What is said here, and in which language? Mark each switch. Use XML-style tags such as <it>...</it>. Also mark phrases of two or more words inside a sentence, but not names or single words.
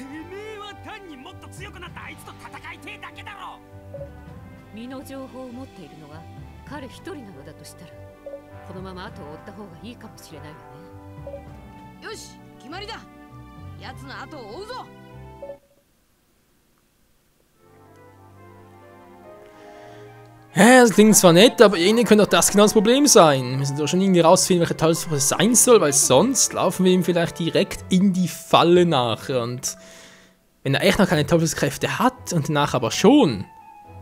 <ja>てめえは単にもっと強くなったあいつと戦いてえだけだろ。身の情報を持っているのは彼一人なのだとしたら、このまま後を追った方がいいかもしれないわね。よし、決まりだ。奴の後を追うぞ。</ja> <de>Ja, das klingt zwar nett, aber irgendwie könnte doch das genau das Problem sein. Wir müssen doch schon irgendwie rausfinden, welche Teufelsfrucht es sein soll, weil sonst laufen wir ihm vielleicht direkt in die Falle nachher. Und wenn er echt noch keine Teufelskräfte hat und danach aber schon.</de>